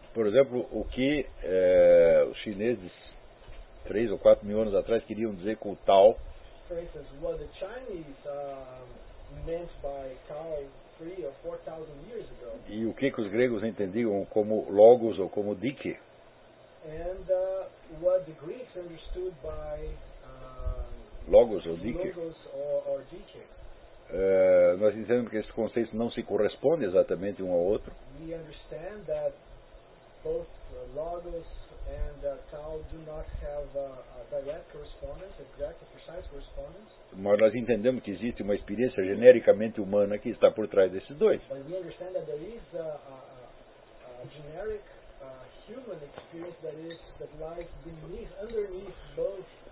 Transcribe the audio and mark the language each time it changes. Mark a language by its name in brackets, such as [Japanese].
[Portuguese] Por exemplo, o que os chineses 3 ou 4 mil anos atrás queriam dizer com o Tao. [English] For instance, what the Chinese meant by Tao 3 or 4,000 years ago. [Portuguese] E o que os gregos entendiam como logos ou como dike. [English] And what the Greeks understood by [Portuguese] logos ou dike. [English] Logos or dike. [Portuguese] Nós entendemos que esses conceitos não se correspondem exatamente um ao outro. [English] We understand that both logos and tau do not have a direct correspondence, exact, a precise correspondence. [Portuguese] Mas nós entendemos que existe uma experiência genericamente humana que está por trás desses dois. [English] But we understand that there is a generic human experience that lies underneath both.